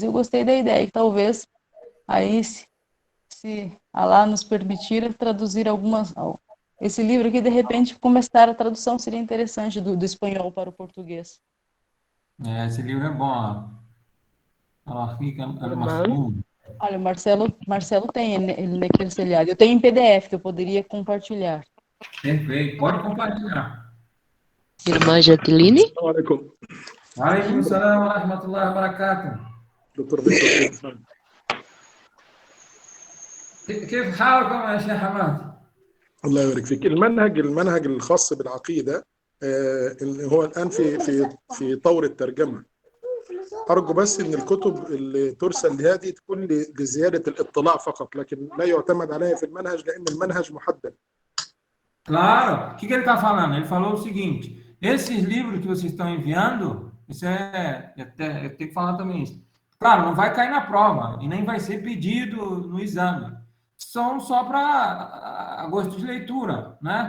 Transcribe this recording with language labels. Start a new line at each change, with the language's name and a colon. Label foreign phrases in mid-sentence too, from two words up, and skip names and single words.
Portuguese: Eu gostei da ideia, que talvez aí, se Allah nos permitir, traduzir esse livro aqui, de repente, começar a tradução, seria interessante, do espanhol para o português. Esse livro é bom. Olha, o Marcelo tem ele naquele selhado. Eu tenho em PDF, que eu poderia compartilhar. Perfeito, pode compartilhar. Irmã Jaqueline?
Arabic: عليكم. عليكم سلام ورحمة الله وبركاته.
Portuguese: Doutor Victor.
Arabic: كيف حالكم يا شيخ حماد؟ الله يبارك فيك. المنهج الخاص بالعقيدة هو الآن في طور الترجمة. أرجو بس إن الكتب اللي ترسل لهذه تكون لزيادة الاطلاع فقط، لكن لا يعتمد عليها في المنهج لأن المنهج محدد.
Portuguese: Claro. O que ele está falando? Ele falou o seguinte: esses livros que vocês estão enviando, isso eu tenho que falar também isso. Claro, não vai cair na prova e nem vai ser pedido no exame. São só para gosto de leitura, né?